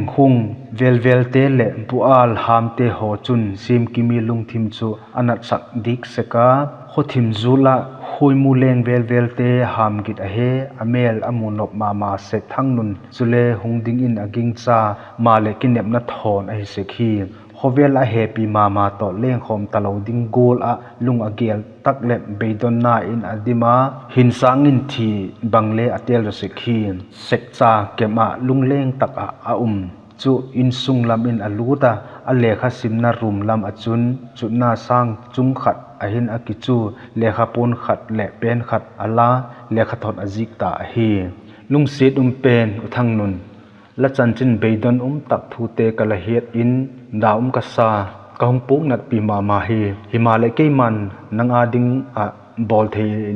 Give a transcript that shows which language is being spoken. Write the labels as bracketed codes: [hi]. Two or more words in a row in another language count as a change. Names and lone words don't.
[tcz] hung velvel te le bual ham te ho chun sim kimi lung thim chu anat sak dik seka hothim zula hoimu leng velvel te ham git a he amel amunop mama se thang nun chule hungding in aging cha male kinep na thon a hi sekhi hovel a happy mama to leng khom talo ding gol a lung agel takle beidon na in adima hin sangin thi bangle atel sekhi sekcha kema lungleng tak a chu in sunglam in aluta a lekha simna room lam achun chu na sang chung khat ahin akichu lekha pon khat le pen khat ala lekha thot azik ta hi lungsit pen uthang nun la chanchin beidon tak thu te kala het in daum ka sa kahung pung nat pi mama hi himale keiman nanga ding a bol thei le